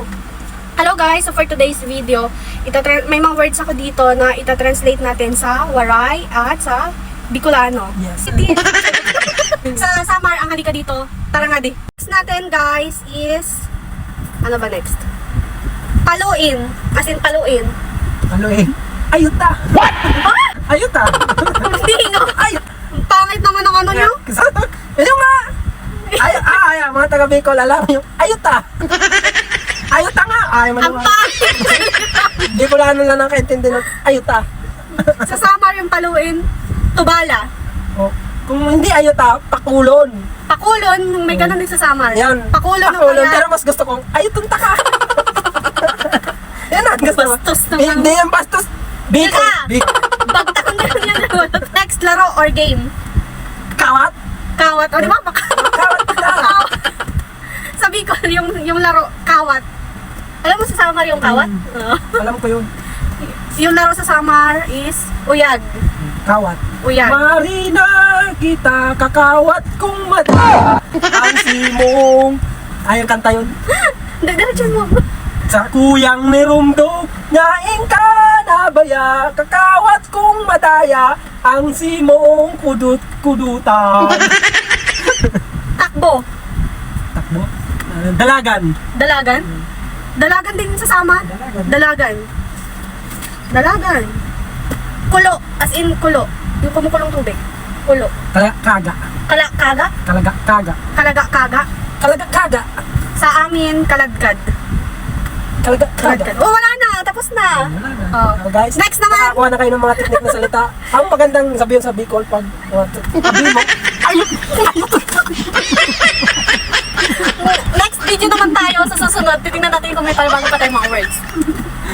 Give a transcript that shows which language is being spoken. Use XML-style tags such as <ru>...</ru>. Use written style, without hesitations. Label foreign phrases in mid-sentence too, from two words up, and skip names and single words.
<en>Hello guys, so for today's video,</en> <tl>may mga words ako dito na ita-translate natin sa Waray at sa Bicolano. Yes. Sa Samar, ang halika dito.</tl> <war>Tara nga di.</war> <tl>Next natin guys is, ano ba next? Paluin.</tl> <en>As in</en> <tl>paluin. Paluin. Ayuta! What? Ayuta! Hindi no. Ayut! Pangit naman ang ano nyo. Yung nga! Mga taga Bicol, alam nyo. Ayuta! Ayuta nga! Ay, Ang pangit. Hindi ko lang lang nakaintindi ng ayuta. Sa Samar yung paluin, tubala. Oh. Kung hindi ayuta, pakulon. Pakulon, may ganun din sa Samar. Yan. Pakulon ng Pakulon. kaya. Pero mas gusto kong, ayutunta ka! Yan ang gusto mo. Bastos naman. Hindi yung bastos. Bicol. Teka! Bicol. Bagtakon na yan. Next, laro or game? Kawat. Kawat. O di ba? Kawat na. Kawat. Sabi ko, yung laro, kawat. Alam mo sa Samar yung kawat? Oo. Alam ko yun. Yung laro sa Samar is uyag. Kawat. Uyag.</tl> <bik>Marina kita kakawat kung mata ang simong.</bik> <tl>Ayun kanta yun. Diretso mo.</tl> <bik>Sa kuyang nirumdog nyaing ka nabaya kakawat kong madaya ang simong kudut-kudutan.</bik> <tl>Takbo. Takbo. Dalagan. Dalagan. Dalagan din sa Samar. Dalagan. Dalagan. Kulo.</tl> <en>As in</en> <tl>kulo. Yung kumukulong tubig. Kulo. Kaga. Kaga. Kalaga. Kaga. Kaga. Kalaga. Kaga. Sa amin, kalagkad. Kalaga. Kaga. Kalagkad. Oh, wala na. Tapos na. Oh. Guys, Next naman. nakakuha na kayo ng mga teknik na salita. Ang magandang sabihin sa Bicol pag sabi mo,</tl> <en>Next video</en> <tl>naman tayo sa susunod. Titingnan natin kung may palibago pa tayong mga words.</tl>